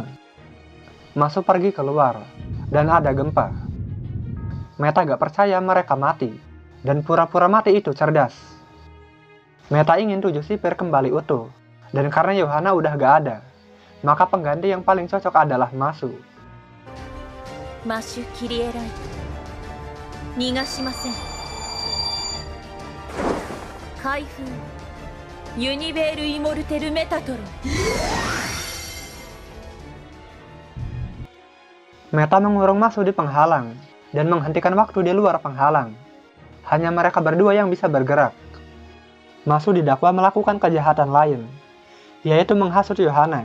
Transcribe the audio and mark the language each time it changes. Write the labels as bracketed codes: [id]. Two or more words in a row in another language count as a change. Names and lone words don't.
[id] Masu pergi keluar, dan ada gempa. Meta gak percaya mereka mati, dan pura-pura mati itu cerdas. Meta ingin 7 sipir kembali utuh, dan karena Yohana udah gak ada, maka pengganti yang paling cocok adalah Masu. [ja] マシュ・キリエライト逃がしません。開封ユニベール・イモルテル・メタトロン。 [id] Meta mengurung Masu di penghalang dan menghentikan waktu di luar penghalang. Hanya mereka berdua yang bisa bergerak. Masu didakwa melakukan kejahatan lain, yaitu menghasut Yohana.